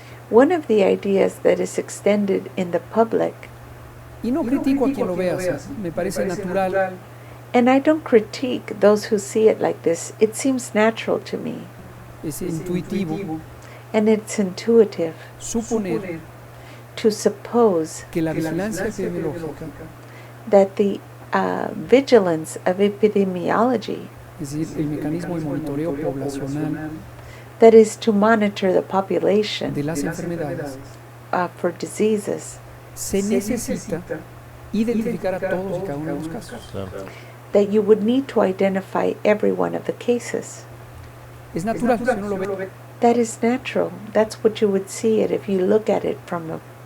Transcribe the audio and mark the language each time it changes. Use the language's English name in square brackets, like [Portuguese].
[English] One of the ideas that is extended in the public, [Spanish] y no critico a quien lo vea, o sea, me parece natural [English] And I don't critique those who see it like this. It seems natural to me. [Spanish] Es intuitivo [English] And it's intuitive [Spanish] suponer [English] to suppose [Spanish] que la vigilancia epidemiológica, [English] that the vigilance of epidemiology, [Spanish] es decir, el mecanismo de monitoreo poblacional [English] that is to monitor the population [Spanish] de las enfermedades, [English] for diseases, [Spanish] se necesita identificar a todos y cada uno de los casos. Claro. [English] that you would need to identify every one of the cases. [Spanish] Es natural, si uno lo ve [English] That is natural. That's what you would see it if you look at it from